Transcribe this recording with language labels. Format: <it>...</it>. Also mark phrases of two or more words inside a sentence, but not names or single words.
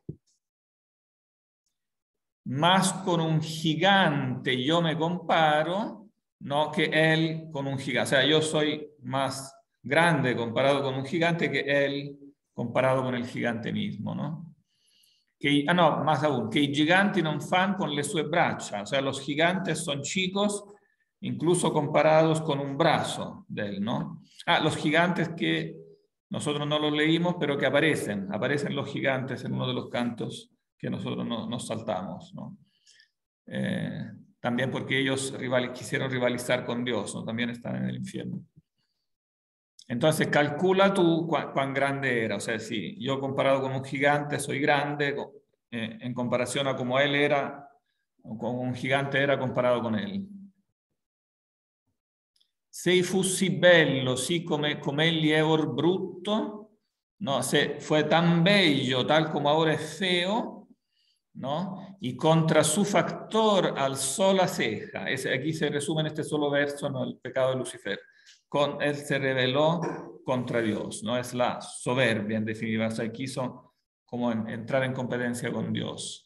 <es>Más con un gigante yo me comparo, no que él con un gigante. O sea, yo soy más grande comparado con un gigante que él comparado con el gigante mismo, ¿no? No, más aún, que</es> <it>i giganti non fan con le sue braccia.</it> <es>O sea, los gigantes son chicos, incluso comparados con un brazo de él, ¿no? Los gigantes que nosotros no los leímos, pero que aparecen los gigantes en uno de los cantos que nosotros nos saltamos, ¿no? También porque ellos quisieron rivalizar con Dios, ¿no? También están en el infierno. Entonces calcula tú cuán grande era. O sea, si yo comparado con un gigante soy grande, en comparación a como él era, o como un gigante era comparado con él.</es> <it>Se fussi bello, sì come egli è or brutto,</it> <es>no, se fue tan bello tal como ahora es feo, ¿no? Y contra su factor alzó la ceja. Aquí se resume en este solo verso, ¿no? El pecado de Lucifer. Él se rebeló contra Dios, ¿no? Es la soberbia en definitiva, o sea, quiso como entrar en competencia con Dios.</es>